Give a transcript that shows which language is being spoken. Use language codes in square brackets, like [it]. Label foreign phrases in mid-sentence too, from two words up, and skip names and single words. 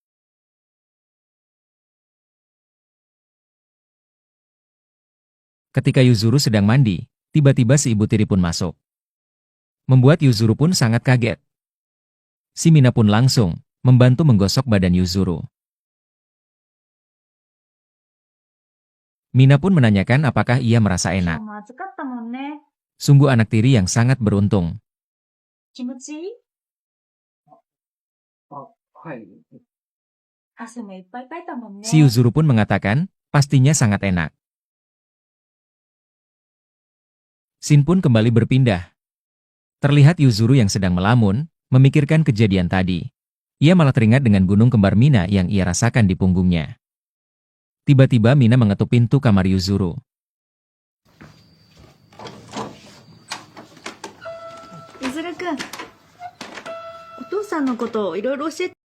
[id] Ketika Yuzuru sedang mandi, tiba-tiba si ibu tiri pun masuk. Membuat Yuzuru pun sangat kaget. Si Mina pun langsung membantu menggosok badan Yuzuru. Mina pun menanyakan apakah ia merasa [ja] 今 [id] enak. [ja] 日も暑かったもんね。 [id] Sungguh anak tiri yang sangat beruntung. [ja] 気持ちいい？はい。汗もいっぱいかいたもんね。 [id] Si Yuzuru pun mengatakan, pastinya sangat enak. Shin pun kembali berpindah. Terlihat Yuzuru yang sedang melamun, memikirkan kejadian tadi. Ia malah teringat dengan gunung kembar Mina yang ia rasakan di punggungnya. Tiba-tiba Mina mengetuk pintu kamar Yuzuru. [ja] ゆずるくん、お父さんのこといろいろ教えて。